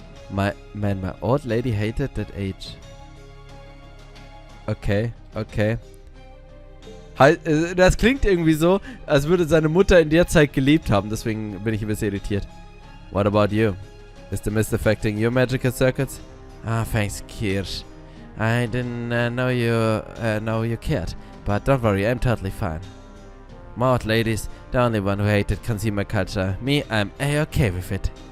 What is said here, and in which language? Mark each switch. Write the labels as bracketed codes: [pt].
[en] My old lady hated that age. Okay. [de] Das klingt irgendwie so, als würde seine Mutter in der Zeit gelebt haben, deswegen bin ich ein bisschen irritiert. [en] What about you? Is the mist affecting your magical circuits? Ah, thanks, Kirsch. I didn't know you cared, but don't worry, I'm totally fine. My old lady's the only one who hated consumer culture. Me, I'm A-okay with it.